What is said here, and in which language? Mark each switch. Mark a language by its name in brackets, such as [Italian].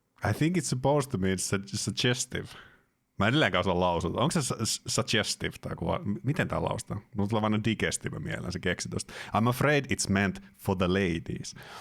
[English] I think it's supposed to mean suggestive. [Finnish] Mä en edelleenkään osaa lausuta. Onko se suggestive tai kuva? Miten tää lausutaan? Mulla tulee vain digestive mieleen se keksi tosta. [English] I'm afraid it's meant for the ladies.